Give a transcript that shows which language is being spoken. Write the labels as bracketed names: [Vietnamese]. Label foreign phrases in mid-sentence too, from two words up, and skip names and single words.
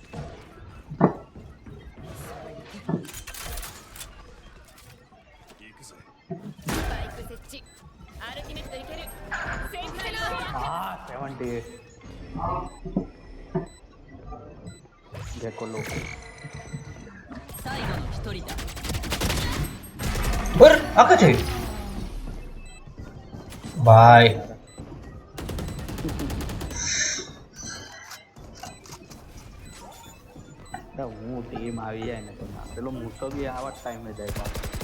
[Japanese] 行くぜスパイク設置アルティメットいけるセンターの [Hindi] હા 78 देखो लो [Japanese] 最後の1人だ [Hindi] और आका चाहिए भाई [Gujarati] તો હું ટીમ આવી જાય ને તો ના પેલો મૂસો બી આવા ટાઈમે જાય પાછો